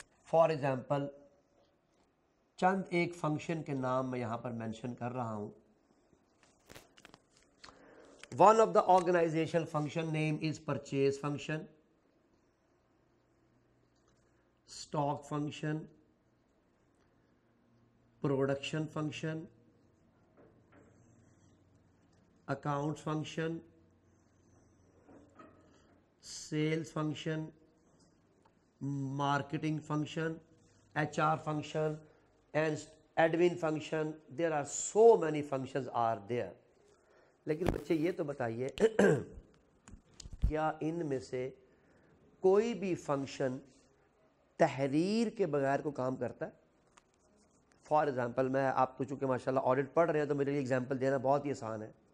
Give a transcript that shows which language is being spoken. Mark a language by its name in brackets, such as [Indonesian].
[English] for example [Urdu] چند ایک function کے نام میں یہاں پر مینشن کر رہا ہوں. [English] One of the organization function name is purchase function, stock function, production function, accounts function, sales function, marketing function, HR function, and admin function. There are so many functions are there. [Urdu] لیکن بچے یہ تو بتائیے کیا ان میں سے کوئی بھی فنکشن تحریر کے بغیر کو کام کرتا ہے؟ [English] for example [Urdu] میں آپ کو چونکہ ماشاءاللہ آڈٹ پڑھ رہے ہیں تو میرے لیے ایگزامپل دینا بہت ہی آسان ہے.